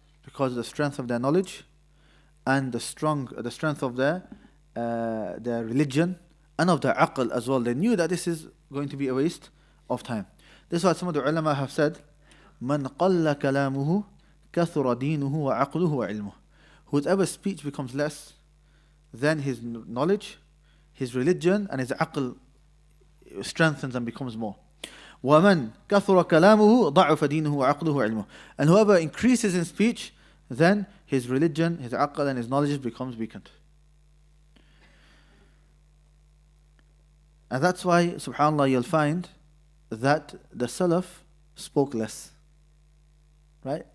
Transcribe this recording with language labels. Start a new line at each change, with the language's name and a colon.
English: Because of the strength of their knowledge and the strength of their religion and of their aql as well. They knew that this is going to be a waste of time. This is why some of the ulama have said,
Arabic: من قل كلامه كثر دينه وعقله وعلمه.
English: Whoever speech becomes less, then his knowledge, his religion and his aql strengthens and becomes more.
Arabic: ومن كثر كلامه ضعف دينه وعقله وعلمه.
English: And whoever increases in speech, then his religion, his aql and his knowledge becomes weakened. And that's why, subhanAllah, you'll find that the Salaf spoke less. Right?